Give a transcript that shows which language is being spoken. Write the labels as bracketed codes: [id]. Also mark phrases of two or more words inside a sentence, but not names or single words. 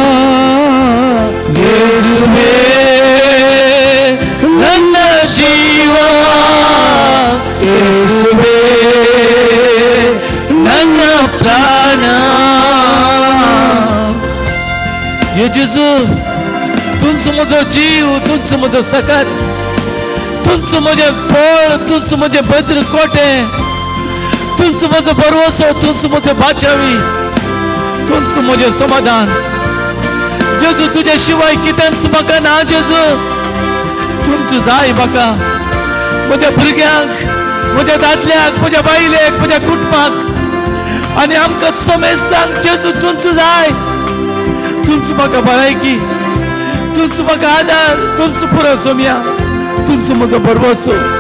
[kn] ಯೇಸುವೇ ನನ್ನ ಜೀವ ಯೇಸುವೇ ನನ್ನ ಪ್ರಾಣ ಯೇಸು [kok] तुझ माझा जीव तुझ माझं सकत तुझ माझे बळ तुझ माझे भद्र कोटे तुझ माझं भरवसो तुझ माझे बाचावी तुझ माझे समाधान जेजू तुझ्या शिवाय कित्यांच म्हाका ना जेजू तुमचं जाय म्हाका म्हज्या भुरग्यांक म्हज्या दादल्याक म्हज्या बायलेक म्हज्या कुटुंबाक आनी आमकां समेस्तांक जेजू तुमचं जाय तुमचं म्हाका भलायकी तुमचं म्हाका आदार तुमचं पुरो सोम्या तुमचं म्हजो भरवसो